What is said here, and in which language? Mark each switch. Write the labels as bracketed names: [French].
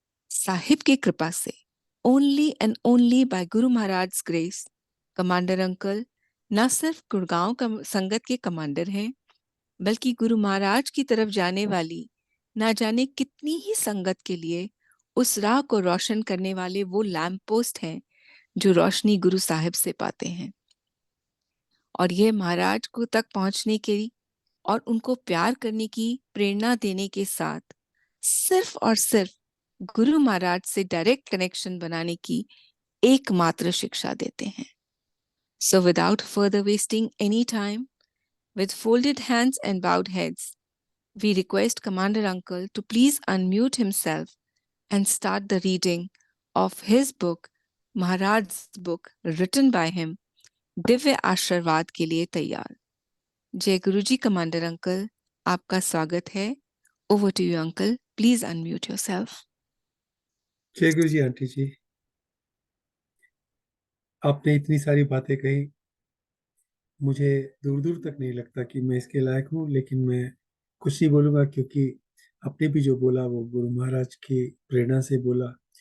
[Hindi] साहिब की कृपा से, [English] only and only by Guru Maharaj grace, [Hindi] commander uncle न सिर्फ गुड़गांव संगत के कमांडर हैं, बल्कि गुरु महाराज की तरफ जाने वाली ना जाने कितनी ही संगत के लिए उस राह को रोशन करने वाले वो लैंप पोस्ट हैं जो रोशनी गुरु साहिब से पाते हैं। और यह महाराज को तक पहुंचने के और उनको प्यार करने की प्रेरणा देने के साथ सिर्फ और सिर्फ गुरु महाराज से डायरेक्ट कनेक्शन बनाने की एकमात्र शिक्षा देते हैं। [English] so without further wasting any time, with folded hands and bowed heads, we request Commander Uncle to please unmute himself and start the reading of his book, Maharaj's book, written by him, [Hindi] Divya आशीर्वाद के लिए तैयार। जय गुरु जी। [English] Commander Uncle, [Hindi] आपका स्वागत है। [English] Over to you uncle, please unmute yourself. [Hindi] जय गुरु जी aunty जी, आपने इतनी सारी बातें कही, मुझे दूर दूर तक नहीं लगता कि मैं इसके लायक हूँ, लेकिन मैं कुछ नहीं बोलूँगा, क्योंकि आपने भी जो बोला वो गुरु महाराज की प्रेरणा से बोला।